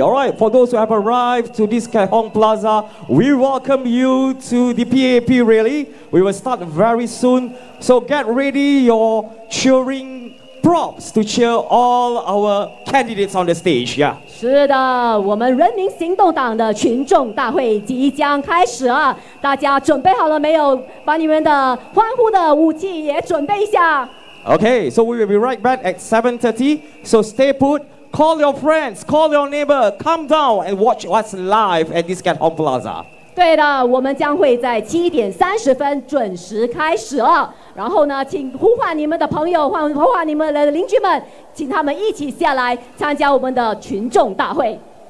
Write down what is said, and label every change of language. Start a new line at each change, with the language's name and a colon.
English: All right, for those who have arrived to this Hong Plaza, we welcome you to the PAP rally. We will start very soon. So get ready your cheering props to cheer all our candidates on the stage. Yeah.
Chinese: 是的，我们人民行动党的群众大会即将开始了，大家准备好了没有？把你们的欢呼的武器也准备一下。
English: Okay, so we will be right back at 7:30. So stay put. Call your friends, call your neighbor, come down and watch us live at this Hong Plaza.
Chinese: 对的，我们将会在7:30准时开始了。然后呢，请呼唤你们的朋友，呼唤你们的邻居们，请他们一起下来参加我们的群众大会。